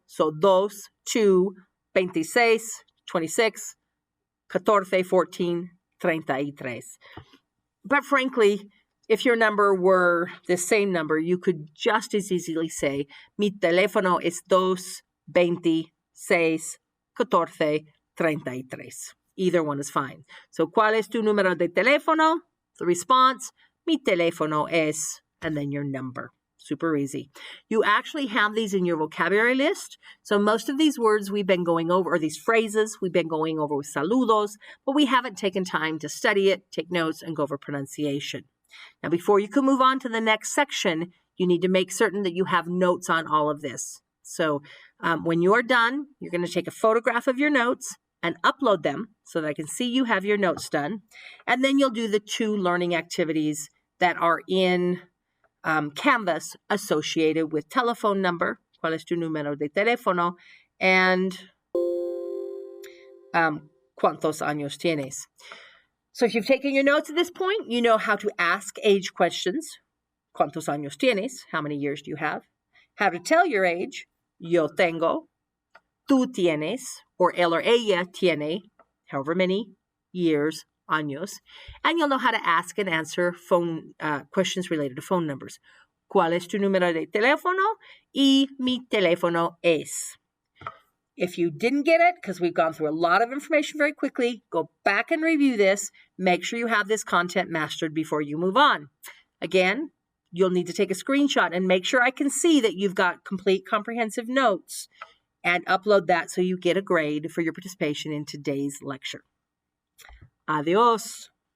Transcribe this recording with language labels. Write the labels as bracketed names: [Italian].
[English] So, 2, 2, 26, 26, 14, 14, 33. But frankly, if your number were the same number, you could just as easily say, [Spanish] mi teléfono es [English] 2, 26, 14, 33. Either one is fine. [Spanish] So, ¿cuál es tu número de teléfono? [English] The response, [Spanish] mi teléfono es, [English] and then your number. Super easy. You actually have these in your vocabulary list. So most of these words we've been going over, or these phrases we've been going over with saludos, but we haven't taken time to study it, take notes, and go over pronunciation. Now, before you can move on to the next section, you need to make certain that you have notes on all of this. So when you're done, you're going to take a photograph of your notes and upload them so that I can see you have your notes done. And then you'll do the 2 learning activities that are in Canvas associated with telephone number, [Spanish] ¿cuál es tu número de teléfono? And ¿cuántos años tienes? [English] So if you've taken your notes at this point, you know how to ask age questions. [Spanish] ¿Cuántos años tienes? [English] How many years do you have? How to tell your age. [Spanish] Yo tengo. Tú tienes, or él or ella tiene, [English] however many years, [Spanish] años. [English] And you'll know how to ask and answer phone questions related to phone numbers. [Spanish] ¿Cuál es tu número de teléfono? Y mi teléfono es. [English] If you didn't get it, because we've gone through a lot of information very quickly, go back and review this. Make sure you have this content mastered before you move on. Again, you'll need to take a screenshot and make sure I can see that you've got complete comprehensive notes, and upload that so you get a grade for your participation in today's lecture. Adios.